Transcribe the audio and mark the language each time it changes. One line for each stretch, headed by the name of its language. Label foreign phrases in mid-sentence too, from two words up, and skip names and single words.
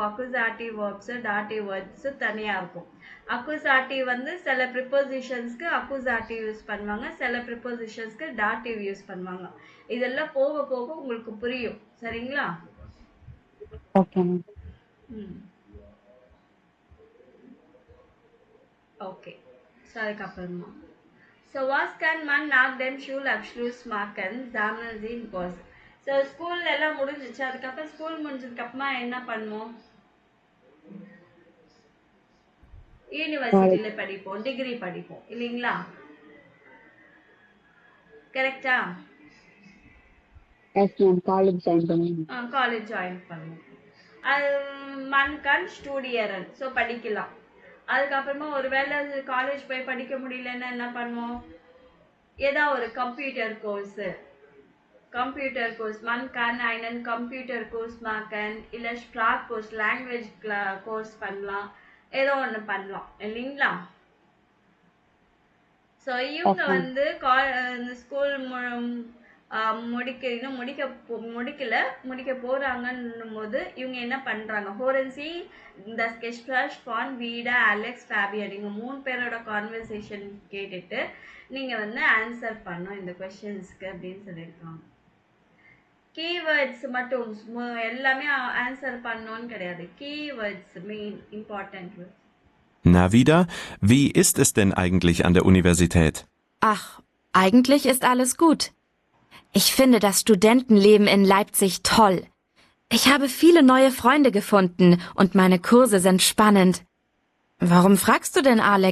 Tamil: அக்குசாட்டிவ் வேர்ப்ஸ், டாட்டிவ் வேர்ப்ஸ் தனியா இருக்கும். அக்குசாட்டிவ் வந்து சில ப்ரிப்போசிஷன்ஸ்க்கு அக்குசாட்டிவ் யூஸ் பண்ணுவாங்க, சில ப்ரிப்போசிஷன்ஸ்க்கு டாட்டிவ் யூஸ் பண்ணுவாங்க. இதெல்லாம் போக போக உங்களுக்கு புரியும். சரிங்களா?
English: okay ma'am. ஓகே.
Tamil: ஸோ அதுக்கப்புறமா ஸோ
German: was kann man nach dem Schulabschluss machen? Sammeln Sie was?
Tamil: ஸோ ஸ்கூல்ல எல்லாம் முடிஞ்சிச்சு. அதுக்கப்புறம் ஸ்கூல் முடிஞ்சதுக்கு அப்புறமா என்ன பண்ணுவோம்? யூனிவர்சிட்டியில படிப்போம், டிகிரி படிப்போம் இல்லைங்களா? கரெக்டா?
English: yes ma'am. college join
Tamil: பண்ணுவோம்.
English: college join
Tamil: பண்ணுவோம். அது
German: man kann studieren.
Tamil: ஸோ படிக்கலாம். அதுக்கப்புறமா ஒரு வேளை காலேஜ் போய் படிக்க முடியலன்னா என்ன பண்ணுவோம்? ஏதாவது ஒரு
English: computer course
German: man kann einen Computerkurs machen,
Tamil: இல்லை ஸ்ப்ராக் கோர்ஸ்,
English: language course
Tamil: பண்ணலாம். ஏதோ ஒன்று பண்ணலாம் இல்லைங்களா? ஸோ இவங்க வந்து ஸ்கூல் முடிக்க போறாங்கன்னும் போது இவங்க என்ன பண்றாங்க? ஹோரன்சி இந்த ஸ்கெச்ஃபிளாஷ் ஃபான் வீடா அலெக்ஸ் ஃபேபியன், நீங்க 3 பேரோட கான்வர்சேஷன் கேட்டுட்டு நீங்க வந்து ஆன்சர் பண்ணணும் இந்த கொஸ்டின்ஸ்க்கு அப்படின்னு சொல்லியிருக்காங்க. கீவேர்ட்ஸ் மட்டும் எல்லாமே ஆன்சர் பண்ணணும்னு கிடையாது.
English: keywords main important words.
German: Na wieder, wie ist es denn eigentlich an der Universität? Ach, eigentlich ist alles gut. Ich finde das Studentenleben in Leipzig toll. Ich habe viele neue Freunde gefunden und meine Kurse sind spannend. Warum fragst du denn, Alex?